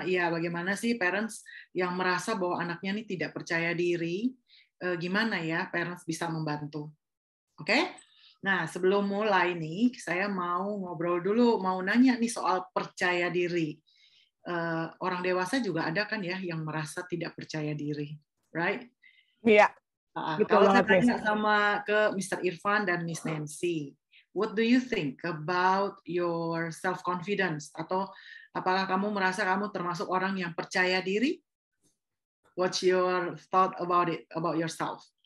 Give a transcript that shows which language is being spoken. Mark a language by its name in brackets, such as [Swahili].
[Indonesian] Bagaimana sih parents yang merasa bahwa anaknya ini tidak percaya diri, gimana ya parents bisa membantu. Oke? Nah, sebelum mulai nih, saya mau ngobrol dulu, mau nanya nih soal percaya diri. Orang dewasa juga ada kan ya yang merasa tidak percaya diri, right? Iya. Kalau saya tanya ke Mr. [English] Irfan dan Miss Nancy, what do you think about your self-confidence? [Indonesian] Atau apakah kamu merasa kamu termasuk orang yang percaya diri? [English] What's your thought about it, about yourself?